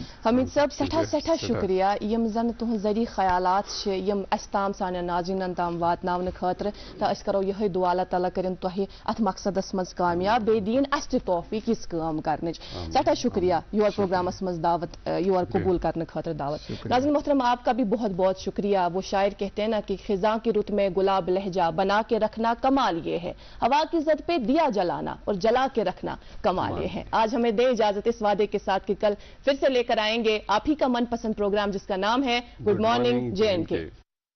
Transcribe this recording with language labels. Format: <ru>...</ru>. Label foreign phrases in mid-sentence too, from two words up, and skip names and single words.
<ks>حمید صٲب سٮ۪ٹھاہ شُکریہ یِم زن تُہنٛز ذٔریعہٕ خیالات چھِ یِم اسہِ تام سانٮ۪ن ناظریٖنن تام واتناونہٕ خٲطرٕ تہٕ أسۍ کرو یِہے دُعا اللہ تعالیٰ کٔرِنۍ تۄہہِ اتھ مقصدس منٛز کامیاب بیٚیہِ دِیِن اسہِ تہِ توفیٖق یِژھ کٲم کرنٕچ سٮ۪ٹھاہ شُکریہ یور پروگرامس منٛز دعوت یور قبوٗل کرنہٕ خٲطرٕ دعوت</ks> <ur>ناظرین محترم آپ کا بھی بہت بہت شکریہ وہ شاعر کہتے ہیں نا کہ خزاں کی رُت میں گلاب لہجہ بنا کے رکھنا کمال یہ ہے ہوا کی زد پہ دیا جلانا اور جلا کے رکھنا کمال یہ ہے آج ہمیں دے اجازت اس وعدے کے ساتھ کہ کل پھر سے لے کر آئیں گے آپ ہی کا من پسند پروگرام جس کا نام ہے گڈ مارننگ JNK</ur>